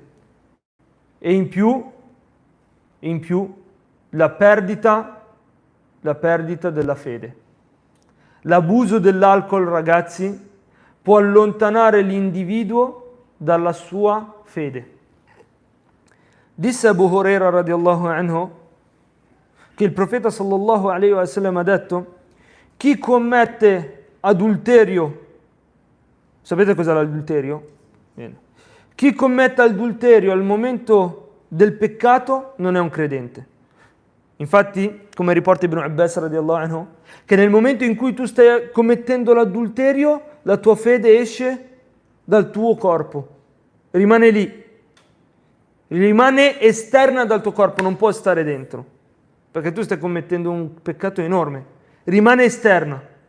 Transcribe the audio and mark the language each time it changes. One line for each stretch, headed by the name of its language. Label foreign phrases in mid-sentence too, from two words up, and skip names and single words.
Italian: E in più la perdita della fede. L'abuso dell'alcol, ragazzi, può allontanare l'individuo dalla sua fede. Disse Abu Huraira
Arabic: رضي الله عنه
Italian: che il profeta
Arabic: صلى الله عليه وسلم
Italian: ha detto: chi commette adulterio, sapete cos'è l'adulterio? Bene. Chi commette adulterio al momento del peccato non è un credente. Infatti, come riporta Ibn Abbas
Arabic: رضي الله عنه,
Italian: che nel momento in cui tu stai commettendo l'adulterio, la tua fede esce dal tuo corpo, rimane lì, rimane esterna dal tuo corpo, non può stare dentro, perché tu stai commettendo un peccato enorme, rimane esterna.